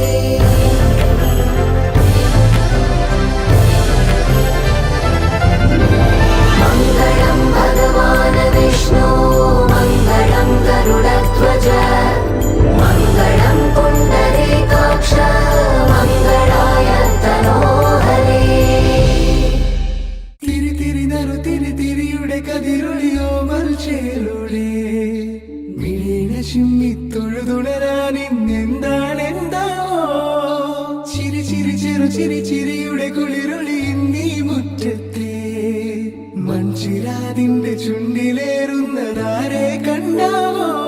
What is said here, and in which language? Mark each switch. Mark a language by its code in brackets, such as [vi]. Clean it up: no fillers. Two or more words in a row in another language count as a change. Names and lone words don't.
[sa] मङ्गलं भगवान् विष्णु मङ्गलं गरुडध्वज मङ्गलं पुण्डरीकाक्ष मङ्गलाय तनोहरे [ml] തിരി തിരിനറു തിരി തിരിയുടെ കതിരൊളിയോ മൽച്ചേലൂടെ മിഴീന ചിമ്മി തൊഴുതുണരാൻ ഇന്നെന്താണെന്താവോ ചിരി ചിരി ചെറു ചിരി ചിരിയുടെ കുളിരൊളി നീ മുറ്റത്തെ മൺചിരാതിന്റെ ചുണ്ടിലേറുന്നതാരെ കണ്ടാവോ